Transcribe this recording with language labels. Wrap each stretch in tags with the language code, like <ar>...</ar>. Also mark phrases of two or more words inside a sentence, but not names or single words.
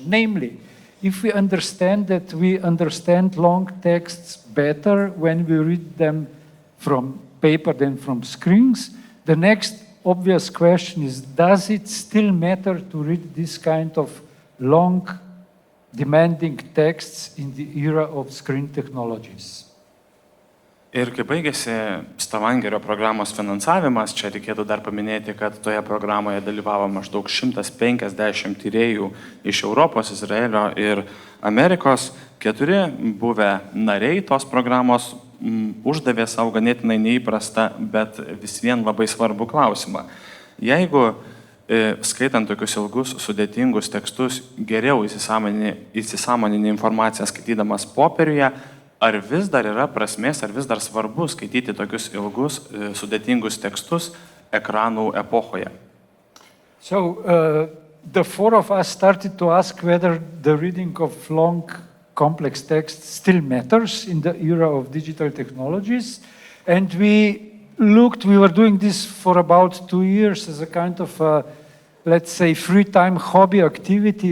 <en>Namely, if we understand that we understand long texts better when we read them from paper than from screens, the next obvious question is, does it still matter to read this kind of long, demanding texts in the era of screen technologies?</en> <lt>Ir kai baigėsi Stavangerio programos finansavimas, čia reikėtų dar paminėti, kad toje programoje dalyvavo maždaug 150 tyrėjų iš Europos, Izraelio ir Amerikos. 4 buvę nariai tos programos uždavė savo ganėtinai neįprastą, bet vis vien labai svarbų klausimą. Jeigu skaitant tokius ilgus, sudėtingus tekstus, geriau įsisąmonini informaciją skaitydamas popieriuje, ar vis dar yra prasmės, ar vis dar svarbu skaityti tokius ilgus, sudėtingus tekstus ekranų epochoje?</lt> <en>So, the 4 of us started to ask whether the reading of long, complex text still matters in the era of digital technologies. And we were doing this for about 2 years as a kind of, let's say, free time hobby activity.</en>